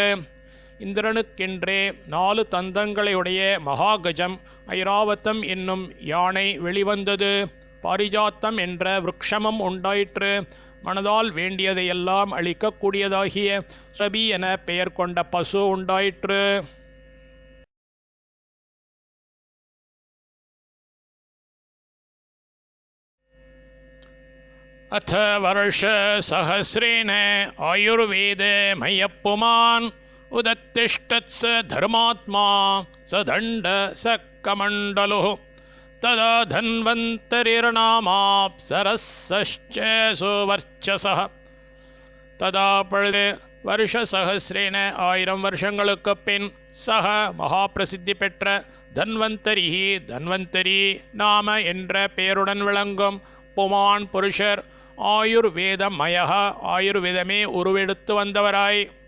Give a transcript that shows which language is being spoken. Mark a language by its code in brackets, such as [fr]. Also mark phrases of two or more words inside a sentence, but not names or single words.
[ta] இந்திரனுக்கென்றே 4 தந்தங்களையுடைய மகாகஜம், ஐராவத்தம் என்னும் யானை வெளிவந்தது. பாரிஜாத்தம் என்ற விருக்ஷமும் உண்டாயிற்று. மனதால் வேண்டியதையெல்லாம் அளிக்கக்கூடியதாகிய சுரபி என பெயர் கொண்ட பசு உண்டாயிற்று. [sa] अथ वर्ष सहस्रेण आयुर्वेद मय्यपुमान् उदत्तिष्ठत्स धर्मात्मा स दण्ड स कमण्डलुः तदा धन्वन्तरिर्नामाप्सरसश्च सुवर्चसः. [ta] तदा பொழுது [sa] वर्ष सहस्रेण [ta] 1000 வருஷங்களுக்கு பின் சக மகாபிரசித்தி பெற்ற தன்வந்தரிஹி தன்வந்தரி நாம என்ற பெயருடன் விளங்கும் புமான் புருஷர், ஆயுர்வேதமயः ஆயுர்வேதமே உருவெடுத்து வந்தவராய்,